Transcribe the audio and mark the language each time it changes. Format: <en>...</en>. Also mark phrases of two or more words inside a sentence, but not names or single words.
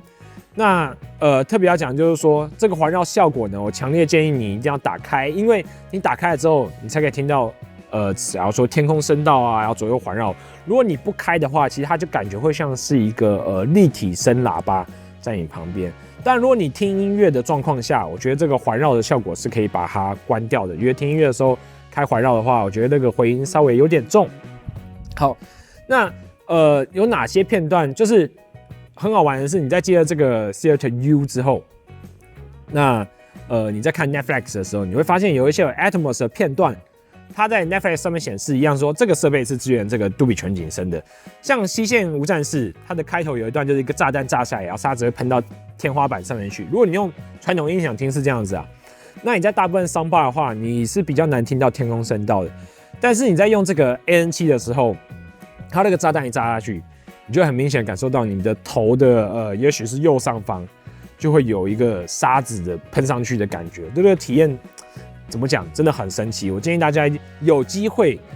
<zh>那特別要講就是說，這個環繞效果呢，我強烈建議你一定要打開，因為你打開了之後，你才可以聽到假如說天空聲道啊，然後左右環繞。如果你不開的話，其實它就感覺會像是一個立體聲喇叭在你旁邊。但如果你聽音樂的狀況下，我覺得這個環繞的效果是可以把它關掉的，因為聽音樂的時候開環繞的話，我覺得那個回音稍微有點重。好，那有哪些片段就是很好玩的是，你在接了這個 Theater U 之後，那你在看 Netflix 的時候，你會發現有一些有 Atmos 的片段，它在 Netflix 上面顯示一樣說這個設備是支援這個杜比全景聲的。像《西線無戰事》，它的開頭有一段就是一個炸彈炸下來，然後沙子會噴到天花板上面去。如果你用傳統音響聽是這樣子啊，那你在大部分 soundbar 的話，你是比較難聽到天空聲道的。但是你在用這個 AN7 的時候，它那個炸彈一炸下去，你就會很明顯感受到你的頭的也許是右上方就會有一個沙子的噴上去的感覺，這個體驗怎麼講，真的很神奇。我建議大家有機會</zh>